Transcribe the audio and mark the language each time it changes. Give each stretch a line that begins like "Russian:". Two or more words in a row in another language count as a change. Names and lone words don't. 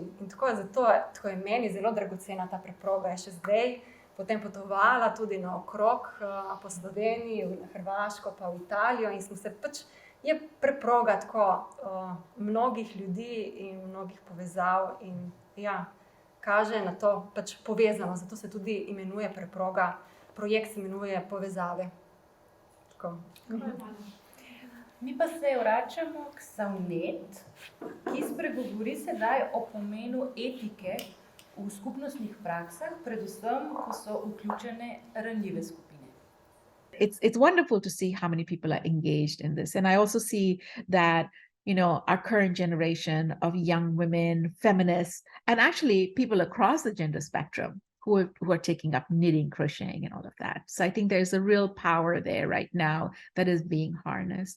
Slovenian: In tako je meni zelo dragocena ta preproga, je še zdaj potem potovala tudi naokrog po Sloveniji, na Hrvaško pa v Italijo in smo se pač, je preproga tako mnogih ljudi in mnogih povezav in ja, kaže na to pač povezano, zato se tudi imenuje preproga, projekt se imenuje Povezave. Mi pa se vračamo k Savnet, ki spregovori sedaj o pomenu etike v skupnostnih praksah, predvsem, ko so vključene ranljive skupine.
English: It's wonderful to see how many people are engaged in this. And I also see that, our current generation of young women, feminists, and actually people across the gender spectrum who are taking up knitting, crocheting, and all of that. So I think there's a real power there right now that is being harnessed.